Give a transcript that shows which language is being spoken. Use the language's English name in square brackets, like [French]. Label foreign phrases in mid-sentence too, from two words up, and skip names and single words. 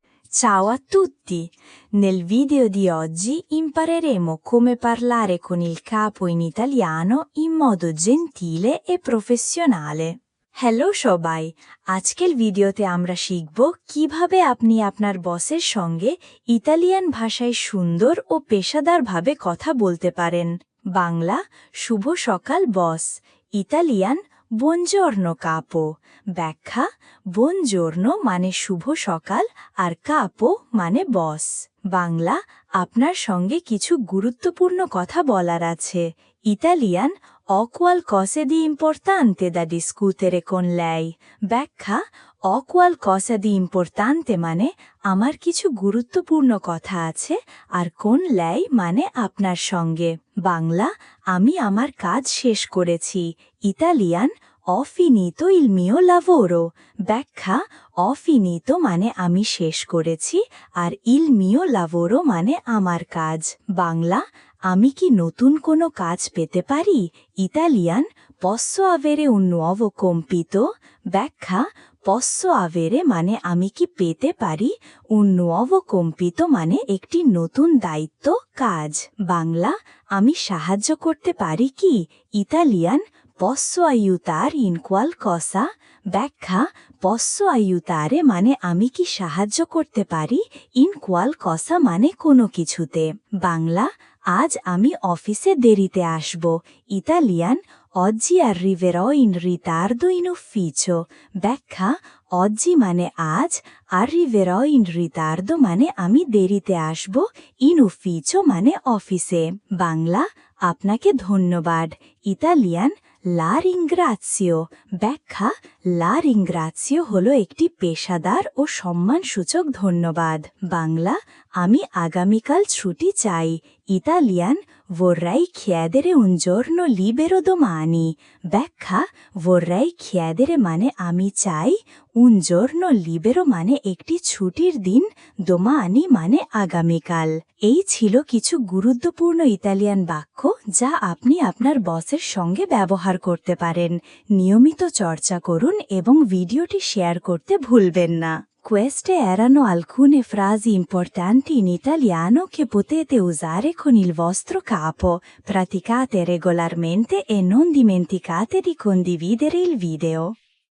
[Italian] Ciao a tutti! Nel video di oggi impareremo come parlare con il capo in italiano in modo gentile e professionale. [Bangla] হ্যালো সবাই, আজকের ভিডিওতে আমরা শিখব কিভাবে আপনি আপনার বসের সঙ্গে ইতালিয়ান ভাষায় সুন্দর ও পেশাদারভাবে কথা বলতে পারেন। বাংলা, শুভ সকাল বস। ইতালিয়ান, [Italian] buongiorno capo। [Bangla] ব্যাখ্যা, buongiorno মানে শুভ সকাল আর capo মানে বস। বাংলা, আপনার সঙ্গে কিছু গুরুত্বপূর্ণ কথা বলার আছে। ইতালিয়ান, [Italian] ho qualcosa di importante da discutere con lei। [Bangla] ব্যাখ্যা, [Italian] ho qualcosa di importante [Bangla] মানে আমার কিছু গুরুত্বপূর্ণ কথা আছে আর কোন lei মানে আপনার সঙ্গে। বাংলা, আমি আমার কাজ শেষ করেছি। ইতালিয়ান, [Italian] ho finito il mio lavoro। [Bangla] ব্যাখ্যা, [Italian] ho finito [Bangla] মানে আমি শেষ করেছি আর [Italian] il mio lavoro [Bangla] মানে আমার কাজ। বাংলা, আমি কি নতুন কোনো কাজ পেতে পারি? ইতালিয়ান, [Italian] posso avere un nuovo compito? [Bangla] ব্যাখ্যা, [Italian] posso avere [Bangla] মানে আমি কি পেতে পারি, [Italian] un nuovo compito [Bangla] মানে একটি নতুন দায়িত্ব, কাজ। বাংলা, আমি সাহায্য করতে পারি কি? ইতালিয়ান, [Italian] posso aiutare in qualcosa? [Bangla] ব্যাখ্যা, [Italian] posso aiutare [Bangla] মানে আমি কি সাহায্য করতে পারি, [Italian] in qualcosa [Bangla] মানে কোনো কিছুতে। বাংলা, আজ আমি অফিসে দেরিতে আসব। ইতালিয়ান, [Italian] oggi arriverò in ritardo in ufficio। [Bangla] ব্যাখ্যা, oggi মানে আজ, [Italian] arriverò in ritardo [Bangla] মানে আমি দেরিতে আসব, [Italian] in ufficio [Bangla] মানে অফিসে। বাংলা, আপনাকে ধন্যবাদ। ইতালিয়ান, [Italian] la ringrazio। [Bangla] ব্যাখ্যা, [Italian] la ringrazio [Bangla] হলো একটি পেশাদার ও সম্মানসূচক ধন্যবাদ। বাংলা, আমি আগামীকাল ছুটি চাই। ইতালিয়ান, [Italian] vorrei chiedere un giorno libero domani। [Bangla] ব্যাখ্যা, [Italian] vorrei chiedere [Bangla] মানে আমি চাই, [Italian] un giorno libero [Bangla] মানে একটি ছুটির দিন, domani মানে আগামীকাল। এই ছিল কিছু গুরুত্বপূর্ণ ইতালিয়ান বাক্য যা আপনি আপনার বসের সঙ্গে ব্যবহার করতে পারেন। নিয়মিত চর্চা করুন এবং ভিডিওটি শেয়ার করতে ভুলবেন না। [Italian] Queste erano alcune frasi importanti in italiano che potete usare con il vostro capo. Praticate regolarmente e non dimenticate di condividere il video.